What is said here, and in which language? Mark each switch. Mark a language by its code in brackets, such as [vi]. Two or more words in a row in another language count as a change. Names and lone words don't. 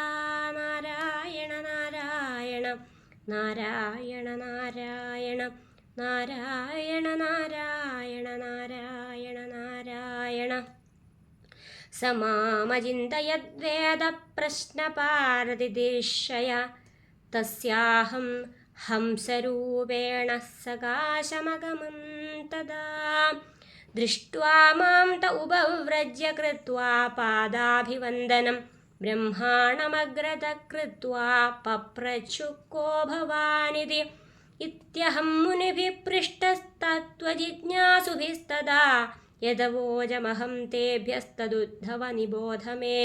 [sa] നാരായണ നാരായണ നാരായണ നാരായണ നാരായണ നാരായണ നാരായണ നാരായണ. സമാമചിന്തയദ്വേദ പ്രശ്നപാരതിദിശയ തസ്യാഹം ഹംസരൂപേണ സകാശമഗമം തദാ. दृष्ट्वा मां त उपव्रज्य कृत्वा पादाभिवन्दनं ब्रह्माणमग्रतः कृत्वा पप्रच्छुः को भवानिति। इत्यहं मुनिभिः पृष्टस्तत्त्वजिज्ञासुभिस्तदा यदवोजमहं तेभ्यस्तदुद्धव निबोध मे।